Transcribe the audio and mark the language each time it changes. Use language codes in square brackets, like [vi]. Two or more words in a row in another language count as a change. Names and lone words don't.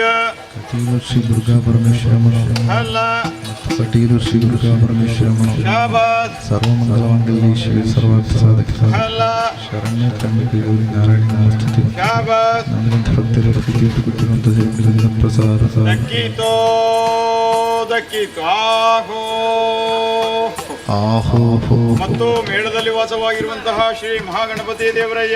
[kn] ಕಟೀಲು ಶ್ರೀ ದುರ್ಗಾ ಪರಮೇಶ್ವರಮ್ಮನವರಯ್ಯ ಅಲ್ಲ ಕಟೀಲು ಶ್ರೀ ದುರ್ಗಾ ಪರಮೇಶ್ವರಮ್ಮನವರಯ್ಯ ಶಾಬಾಸ್ [sa] ಸರ್ವಮಂಗಲಮಂಗಲ್ಯೇ ಶಿವೆ ಸರ್ವಾರ್ಥ ಸಾಧಕ [kn] ಅಲ್ಲ [sa] ಶರಣ್ಯ ತ್ರ್ಯಂಬಕೆ ಗೌರಿ ನಾರಾಯಣಿ ನಮಸ್ತುತೆ [kn] ಶಾಬಾಸ್ ನಮ್ಮಂಥ ಭಕ್ತರು ಪ್ರೀತಿಯನ್ನು ಕೊಟ್ಟಿರುವಂಥ ಜಗತ್ತಿನ ಪ್ರಸಾದ ದಕ್ಕಿತೋ ದಕ್ಕಿತು ಆಹೋ ಮತ್ತು ಮೇಳದಲ್ಲಿ ವಾಸವಾಗಿರುವಂತಹ ಶ್ರೀ ಮಹಾಗಣಪತಿ ದೇವರಯ್ಯ